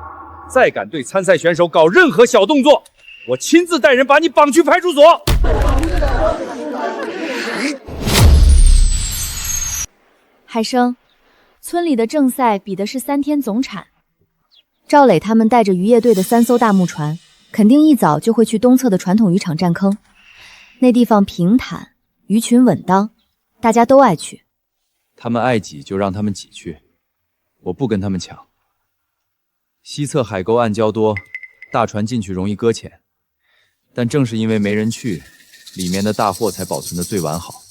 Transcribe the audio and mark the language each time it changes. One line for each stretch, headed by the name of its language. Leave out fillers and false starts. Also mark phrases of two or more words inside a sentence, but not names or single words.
Chinese: 再敢对参赛选手搞任何小动作，我亲自带人把你绑去派出所。海生，村里的正赛比的是3天总产。赵磊他们带着渔业队的3艘大木船，肯定一早就会去东侧的傳統漁場占坑。那地方平坦，魚群穩當，大家都愛去。他們愛擠就讓他們擠去，我不跟他們搶。西側海溝暗礁多，大船進去容易擱淺，但正是因為沒人去，裡面的大貨才保存得最完好。